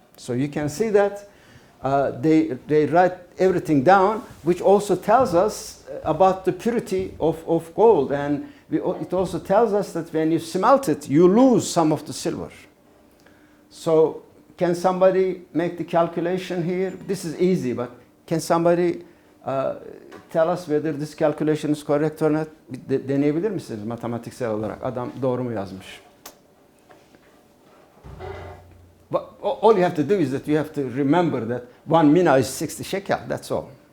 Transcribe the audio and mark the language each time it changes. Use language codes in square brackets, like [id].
[en] So you can see that they write everything down, which also tells us about the purity of gold. And it also tells us that when you smelt it, you lose some of the silver. So can somebody make the calculation here? This is easy, but can somebody tell us whether this calculation is correct or not? [tr] Deneyebilir misiniz matematiksel olarak? Adam doğru mu yazmış? [en] But all you have to do is that you have to remember that 1 mina is 60 shekel, that's all.